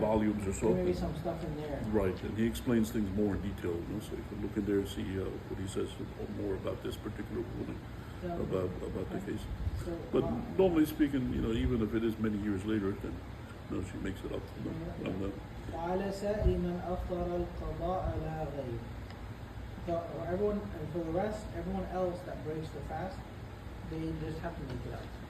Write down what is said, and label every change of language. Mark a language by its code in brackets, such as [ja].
[en] volumes or so. There may be some stuff in there. Right, and he explains things more in detail, so you can look in there and see what he says more about this particular ruling, Yeah. about the case. So, But normally speaking, even if it is many years later, then she makes it up. [ar] وعلى سائر من أفطر القضاء لا غير. [en] So everyone, and for the rest, everyone else that breaks the fast, they just have to make it up.